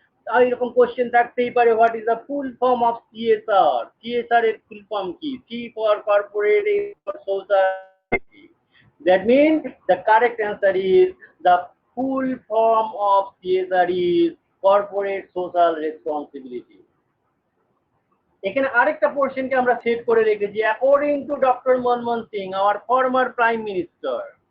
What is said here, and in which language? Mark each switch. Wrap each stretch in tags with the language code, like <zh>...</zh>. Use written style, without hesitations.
<bn>আর এরকম কোশ্চেন থাকতেই পারে,</bn> <en>What is the full form of CSR?</en> <bn>CSR এর ফুল ফর্ম কি?</bn> <en>C for corporate, A for social. That means the correct answer is the full form of CSR is corporate social responsibility.</en> <bn>এখানে আরেকটা পোর্শনকে আমরা set করে রেখেছি,</bn> <en>according to</en> <bn>doctor Manmohan Singh,</bn> <en>Our former prime minister.</en>